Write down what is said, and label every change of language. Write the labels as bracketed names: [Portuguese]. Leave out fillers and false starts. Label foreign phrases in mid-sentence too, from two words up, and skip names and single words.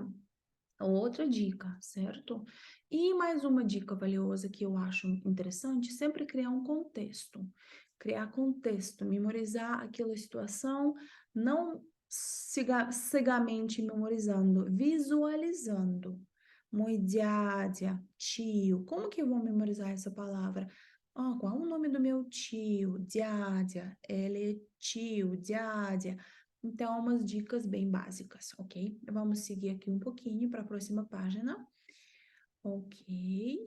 [Portuguese] Outra dica, certo? E mais uma dica valiosa que eu acho interessante, sempre criar um contexto. Criar contexto, memorizar aquela situação, não cegamente memorizando, visualizando. [Russian] Mой дядя, [Portuguese] tio. Como que eu vou memorizar essa palavra? Qual é o nome do meu tio? Дядя. Ele é tio, дядя. Então, umas dicas bem básicas, ok? Vamos seguir aqui um pouquinho para a próxima página. Ok.